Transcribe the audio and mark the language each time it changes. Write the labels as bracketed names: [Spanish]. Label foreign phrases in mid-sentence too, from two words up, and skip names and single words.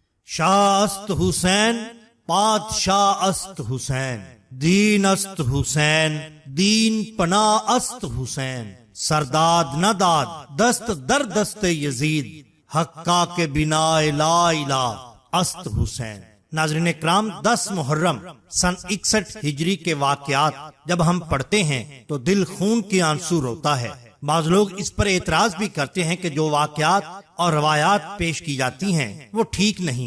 [Persian] شاہ است حسین پادشاہ است حسین، دین است حسین دین پناہ است حسین، سرداد نہ داد دست در دست یزید، حقا کے بنا [Arabic] لا الہ [Persian] است حسین۔ [Urdu] ناظرین اکرام، 10 محرم سن 61 ہجری کے واقعات جب ہم پڑھتے ہیں تو دل خون کی آنسو روتا ہے۔ بعض لوگ اس پر اعتراض بھی کرتے ہیں کہ جو واقعات اور روایات پیش کی جاتی ہیں وہ ٹھیک نہیں۔